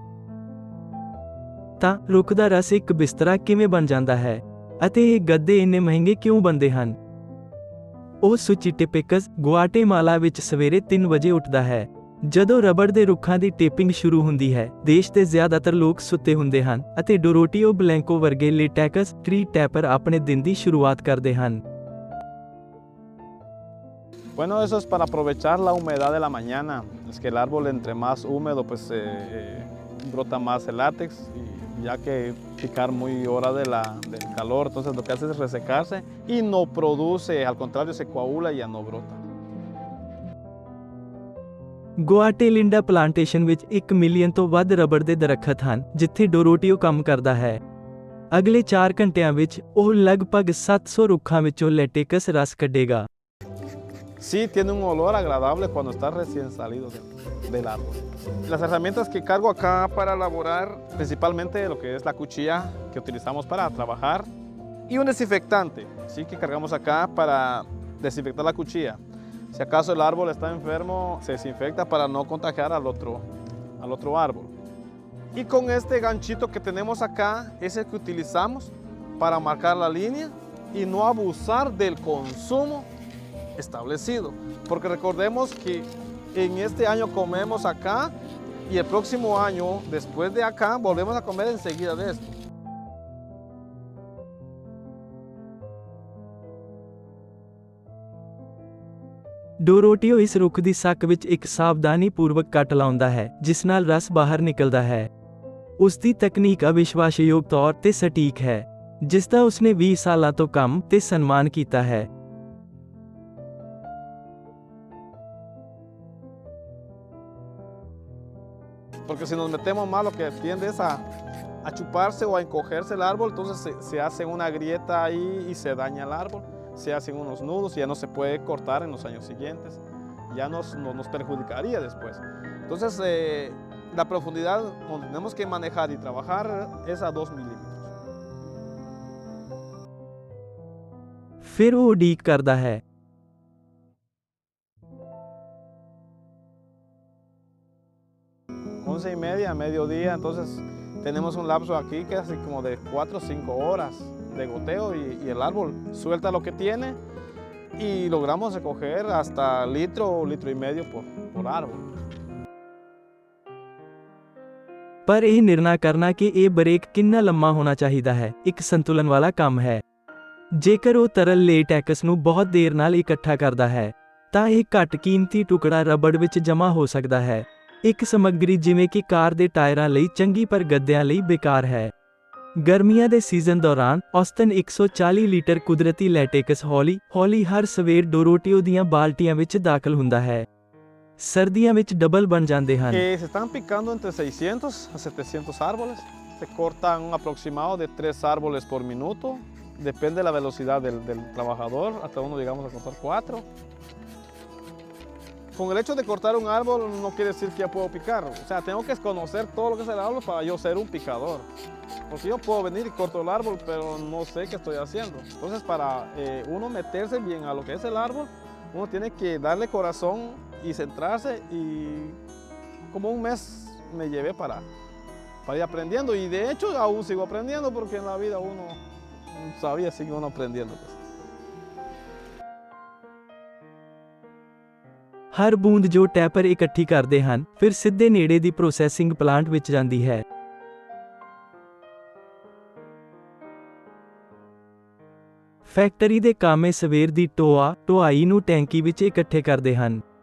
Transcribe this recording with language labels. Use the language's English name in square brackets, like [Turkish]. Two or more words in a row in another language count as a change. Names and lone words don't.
[Punjabi] ਤਾਂ ਰੁੱਖ ਦਾ ਰਸ ਇੱਕ ਬਿਸਤਰਾ ਕਿਵੇਂ ਬਣ ਜਾਂਦਾ ਹੈ ਅਤੇ ਇਹ ਗੱਦੇ ਇੰਨੇ ਮਹਿੰਗੇ ਕਿਉਂ ਬਣਦੇ ਹਨ? ਉਹ ਸੁਚੀਟਿਪਿਕਸ ਗੁਆਟੇਮਾਲਾ ਵਿੱਚ ਸਵੇਰੇ 3 ਵਜੇ ਉੱਠਦਾ ਹੈ। ਜਦੋਂ ਰਬੜ ਦੇ ਰੁੱਖਾਂ ਦੀ ਟੇਪਿੰਗ ਸ਼ੁਰੂ ਹੁੰਦੀ ਹੈ, ਦੇਸ਼ ਦੇ ਜ਼ਿਆਦਾਤਰ ਲੋਕ ਸੁੱਤੇ ਹੁੰਦੇ ਹਨ ਅਤੇ ਡੋਰੋਟੀਓ ਬਲੈਂਕੋ ਵਰਗੇ [English] latex tree tapper [Punjabi] ਆਪਣੇ ਦਿਨ ਦੀ ਸ਼ੁਰੂਆਤ ਕਰਦੇ ਹਨ। [Spanish] Bueno, eso es para aprovechar la humedad de la mañana. Es que el árbol entre más húmedo, pues brota más el látex, y ya que picar muy hora del calor, entonces lo que hace es resecarse y no produce, al contrario, se coagula y ya no brota. [Punjabi] ਗੁਆਟੇਲਿੰਡਾ ਪਲਾਂਟੇਸ਼ਨ ਵਿੱਚ 1 ਮਿਲੀਅਨ ਤੋਂ ਵੱਧ ਰਬੜ ਦੇ ਦਰੱਖਤ ਹਨ ਜਿੱਥੇ ਡੋਰੋਟੀਓ ਕੰਮ ਕਰਦਾ ਹੈ। ਅਗਲੇ 4 ਘੰਟਿਆਂ ਵਿੱਚ ਉਹ ਲਗਭਗ 700 ਰੁੱਖਾਂ ਵਿੱਚੋਂ ਲੈਟੇਕਸ ਰਸ ਕੱਢੇਗਾ। [Spanish] Sí, tiene un olor agradable cuando está recién salido del árbol. Las herramientas que cargo acá para elaborar, principalmente lo que es la cuchilla que utilizamos para trabajar y un desinfectante, sí, que cargamos acá para desinfectar la cuchilla. Si acaso el árbol está enfermo, se desinfecta para no contagiar al otro árbol. Y con este ganchito que tenemos acá es el que utilizamos para marcar la línea y no abusar del consumo establecido, porque recordemos que en este año comemos acá y el próximo año, después de acá, volvemos a comer enseguida de esto. [Punjabi] ਡੋਰੋਟੀਓ ਇਸ ਰੁੱਖ ਦੀ ਸੱਕ ਵਿੱਚ ਇੱਕ ਸਾਵਧਾਨੀਪੂਰਵਕ ਕੱਟ ਲਾਉਂਦਾ ਹੈ ਜਿਸ ਨਾਲ ਰਸ ਬਾਹਰ ਨਿਕਲਦਾ ਹੈ। ਉਸ ਦੀ ਤਕਨੀਕ ਅਵਿਸ਼ਵਾਸਯੋਗ ਤੌਰ ਤੇ ਸਟੀਕ ਹੈ, ਜਿਸ ਦਾ ਉਸਨੇ 20 ਸਾਲਾਂ ਤੋਂ ਕੰਮ ਤੇ ਸਨਮਾਨ ਕੀਤਾ ਹੈ। [Spanish] Porque si nos metemos mal, lo que tiende es a chuparse o a encogerse el árbol, entonces se hace una grieta ahí y se daña el árbol, se hacen unos nudos y ya no se puede cortar en los años siguientes, ya nos perjudicaría después. Entonces la profundidad donde tenemos que manejar y trabajar es a 2 milímetros. [Punjabi] ਫਿਰ ਉਹ ਉਡੀਕ ਕਰਦਾ ਹੈ। [Spanish] 11:30, mediodía, entonces tenemos un lapso aquí que es así como de 4 o 5 horas de goteo y el árbol suelta lo que tiene y logramos recoger hasta litro o litro y medio por árbol. [Punjabi] ਪਰ ਇਹ ਨਿਰਣਾ ਕਰਨਾ ਕਿ ਇਹ ਬ੍ਰੇਕ ਕਿੰਨਾ ਲੰਮਾ ਹੋਣਾ ਚਾਹੀਦਾ ਹੈ ਇੱਕ ਸੰਤੁਲਨ ਵਾਲਾ ਕੰਮ ਹੈ। ਜੇਕਰ ਉਹ ਤਰਲ ਲੇਟੈਕਸ ਨੂੰ ਬਹੁਤ ਦੇਰ ਨਾਲ ਇਕੱਠਾ ਕਰਦਾ ਹੈ ਤਾਂ ਇਹ ਘੱਟ ਕੀਮਤੀ ਟੁਕੜਾ ਰਬੜ ਵਿੱਚ ਜਮ੍ਹਾਂ ਹੋ ਸਕਦਾ ਹੈ। ਇੱਕ ਸਮੱਗਰੀ ਜਿਵੇਂ ਕਿ ਕਾਰ ਦੇ ਟਾਇਰਾਂ ਲਈ ਚੰਗੀ ਪਰ ਗੱਦਿਆਂ ਲਈ ਬੇਕਾਰ ਹੈ। ਗਰਮੀਆਂ ਦੇ ਸੀਜ਼ਨ ਦੌਰਾਨ ਔਸਤਨ 140 ਲੀਟਰ ਕੁਦਰਤੀ ਲੈਟੇਕਸ ਹੌਲੀ ਹਰ ਸਵੇਰ ਡੋਰੋਟੀਓ ਦੀਆਂ ਬਾਲਟੀਆਂ ਵਿੱਚ ਦਾਖਲ ਹੁੰਦਾ ਹੈ। ਸਰਦੀਆਂ ਵਿੱਚ ਡਬਲ ਬਣ ਜਾਂਦੇ ਹਨ। [Spanish] Se están picando entre 600 a 700 árboles. Se cortan un aproximado de 3 árboles por minuto. Depende de la velocidad del trabajador. Hasta uno llegamos a cortar 4. Con el hecho de cortar un árbol no quiere decir que ya puedo picar. O sea, tengo que conocer todo lo que es el árbol para yo ser un picador. Porque yo puedo venir y corto el árbol, pero no sé qué estoy haciendo. Entonces, para uno meterse bien a lo que es el árbol, uno tiene que darle corazón y centrarse. Y como un mes me llevé para ir aprendiendo. Y de hecho, aún sigo aprendiendo porque en la vida uno todavía sigue uno aprendiendo. Pues. [Punjabi] ਹਰ ਬੂੰਦ ਜੋ ਟੈਪਰ ਇਕੱਠੀ ਕਰਦੇ ਹਨ ਫਿਰ ਸਿੱਧੇ ਨੇੜੇ ਦੀ [English] processing plant [Punjabi] ਵਿੱਚ ਜਾਂਦੀ ਹੈ। ਫੈਕਟਰੀ ਦੇ ਕਾਮੇ ਸਵੇਰ ਦੀ ਢੁਆਈ ਨੂੰ ਟੈਂਕੀ ਵਿੱਚ ਇਕੱਠੇ ਕਰਦੇ ਹਨ।